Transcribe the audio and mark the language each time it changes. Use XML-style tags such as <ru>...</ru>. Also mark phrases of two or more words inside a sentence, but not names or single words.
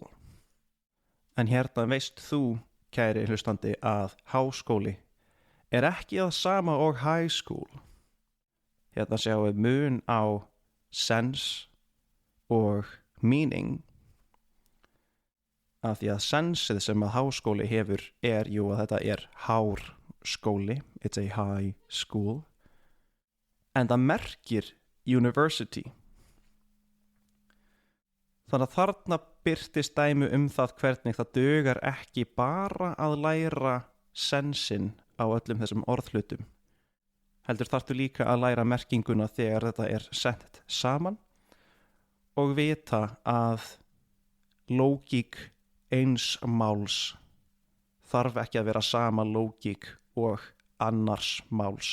<is>En hérna veist þú, kæri hlustandi, að háskóli ekki það sama og</is> <en>high school.</en> <is>Hérna sjáum við mun á sense og meaning, af því að sensið sem að háskóli hefur jú að þetta hárskóli,</is> <en>it's a high school,</en> <is>en það merkir university. Þannig að þarna birtist dæmi það hvernig það dugar ekki bara að læra sensin á öllum þessum orðhlutum. Heldur þarftu líka að læra merkinguna þegar þetta sett saman og vita að lógík eins máls þarf ekki að vera sama lógík og annars máls.</is>